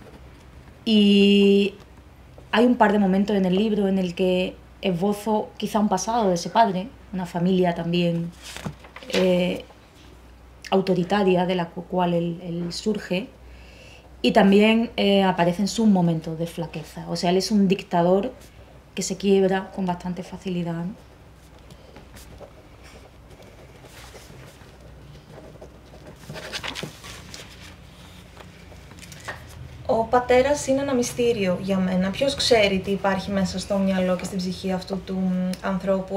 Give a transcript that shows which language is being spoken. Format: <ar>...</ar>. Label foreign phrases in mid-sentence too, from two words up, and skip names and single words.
<es>Y hay un par de momentos en el libro en el que esbozo quizá un pasado de ese padre, una familia también autoritaria de la cual él surge, y también aparecen sus momentos de flaqueza. O sea, él es un dictador que se quiebra con bastante facilidad.</es> <el>Ο πατέρας είναι ένα μυστήριο για μένα. Ποιος ξέρει τι υπάρχει μέσα στο μυαλό και στην ψυχή αυτού του ανθρώπου.</el>